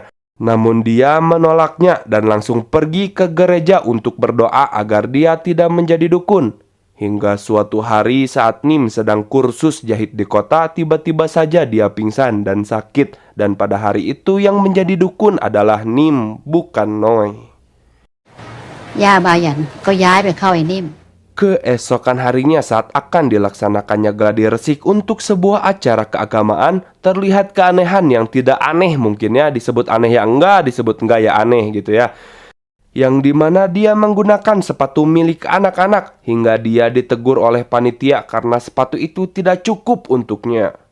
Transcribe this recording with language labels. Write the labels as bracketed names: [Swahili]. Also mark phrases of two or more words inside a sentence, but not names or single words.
[Indonesian] Namun dia menolaknya dan langsung pergi ke gereja untuk berdoa agar dia tidak menjadi dukun. Hingga suatu hari saat Nim sedang kursus jahit di kota, tiba-tiba saja dia pingsan dan sakit. Dan pada hari itu yang menjadi dukun adalah Nim, bukan Noi. [Thai] ย่าบายันก็ย้ายไปเข้าไอ้นิ่ม [Indonesian] Keesokan harinya saat akan dilaksanakannya gladi resik untuk sebuah acara keagamaan, terlihat keanehan yang tidak aneh, mungkin ya disebut aneh ya enggak, disebut enggak ya aneh gitu ya. Yang dimana dia menggunakan sepatu milik anak-anak hingga dia ditegur oleh panitia karena sepatu itu tidak cukup untuknya.